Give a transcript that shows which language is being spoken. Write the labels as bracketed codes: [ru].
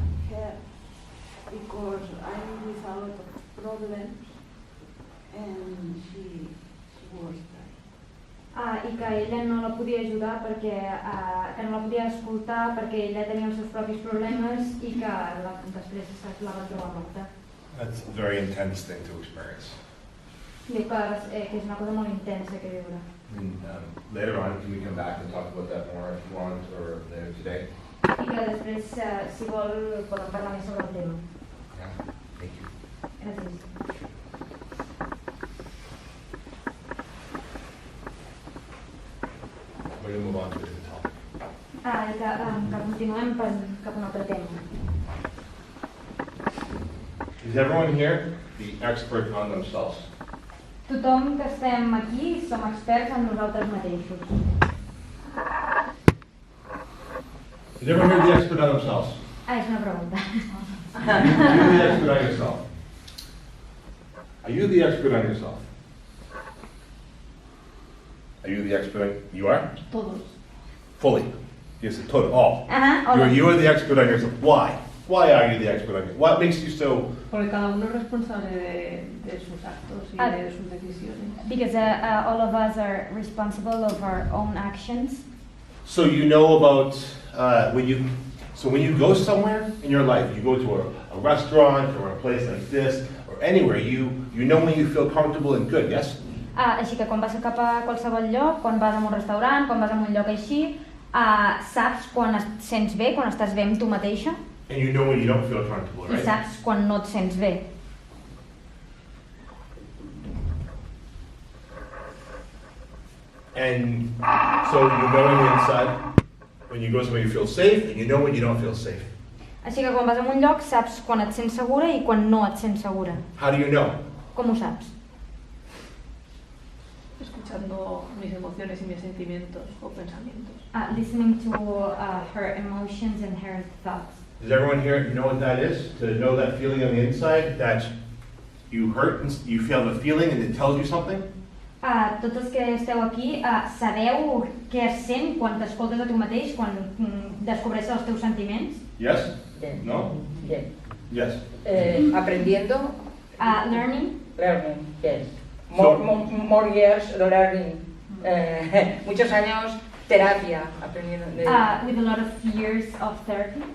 [en] her because I'm with a lot of problems and she was dying. [ca] I que ella no la podia ajudar perquè que no la podia escoltar perquè ella tenia els seus propis problemes i que després la va trobar morta. [en] That's a very intense thing to experience. [ca] Diu que és una cosa molt intensa que viure. [en] Later on, can we come back and talk about that more if you want, or later today? [ca] I que després, si vol, podem parlar més sobre el tema. [en] Yeah. Thank you. [ca] Gràcies. [en] We're going to move on to a different topic. [ca] I que continuem cap a un altre tema. [en] Is everyone here the expert on themselves? [ca] Tothom que estem aquí som experts en nosaltres mateixos. [en] Is everyone here the expert on themselves? [ca] És una pregunta. [en] You're the expert on yourself. Are you the expert on yourself? Are you the expert on... You are? [es] Todos. [en] Fully. Yes, total, all. [es] Hola. [en] You are the expert on yourself. Why? Why are you the expert on yourself? What makes you so... [es] Porque cada uno es responsable de sus actos y de sus decisiones. [en] Because all of us are responsible of our own actions. So you know about when you go somewhere in your life, you go to a restaurant or a place like this or anywhere, you know when you feel comfortable and good, yes? [ca] Així que quan vas cap a qualsevol lloc, quan vas a un restaurant, quan vas a un lloc així, saps quan et sents bé, quan estàs bé amb tu mateixa, [en] And you know when you don't feel comfortable, [ca] i [en] right? [ca] saps quan no et sents bé. [en] And so you know on the inside, when you go somewhere you feel safe, and you know when you don't feel safe. [ca] Així que quan vas a un lloc saps quan et sents segura i quan no et sents segura. [en] How do you know? [ca] Com ho saps? [es] Escuchando mis emociones y mis sentimientos o pensamientos. [en] Listening to her emotions and her thoughts. Does everyone here know what that is? To know that feeling on the inside, that you hurt, and you feel the feeling and it tells you something? [ca] Tots els que esteu aquí, sabeu què es sent quan t'escoltes a tu mateix, quan descobreixes els teus sentiments? [en] Yes? [es] Bien. [en] No? [es] Bien. [en] Yes. [es] Aprendiendo. [en] Learning. Learning, yes. So- More years learning. [es] Muchos años terapia, aprendiendo. [en] With a lot of years of therapy.